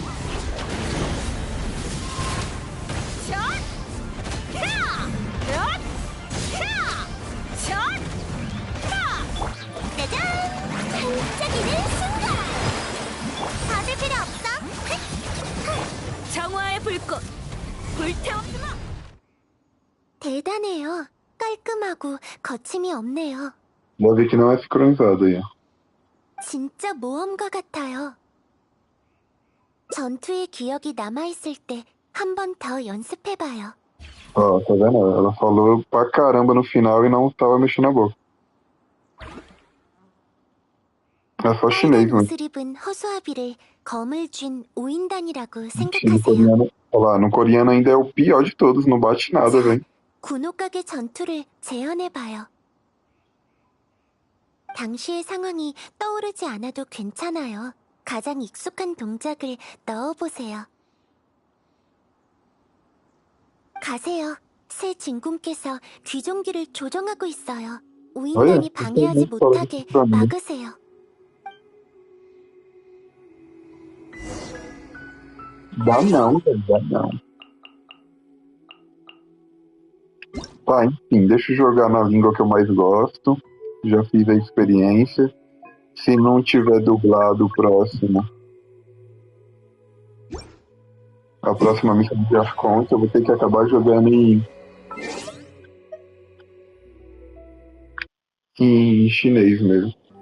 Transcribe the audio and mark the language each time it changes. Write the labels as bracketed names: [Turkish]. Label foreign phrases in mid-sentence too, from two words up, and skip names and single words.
[Korean] 짜잔! 반짝이는 순간! 다들 필요 없어? 정화의 불꽃 불태워주마. 대단해요. 깔끔하고 거침이 없네요. [Portuguese] Dá ver que não é sincronizado aí, ó. [Korean] 진짜 모험가 같아요. 전투의 기억이 남아있을 때 한 번 더 연습해봐요. [Portuguese] Ó, tá vendo? Ela falou pra caramba no final e não tava mexendo a boca. É só chinês, [Korean] 빨간 [Portuguese] mano. [Korean] 옷을 입은 허수아비를 검을 쥔 오인단이라고 [Portuguese] No [Korean] 생각하세요. [Portuguese] coreano, olha lá, no coreano ainda é o pior de todos, não bate nada, velho. [Korean] 군옥각의 전투를 재현해봐요. 당시의 상황이 떠오르지 않아도 괜찮아요. 가장 익숙한 동작을 넣어보세요. 가세요. 새 진군께서 귀종기를 조정하고 있어요. 오인단이 방해하지 못하게 막으세요. [Portuguese] Dá não, velho, dá não. Tá, enfim, deixa eu jogar na língua que eu mais gosto. Já fiz a experiência. Se não tiver dublado o próximo, a próxima missão de Archons, eu vou ter que acabar jogando em chinês mesmo.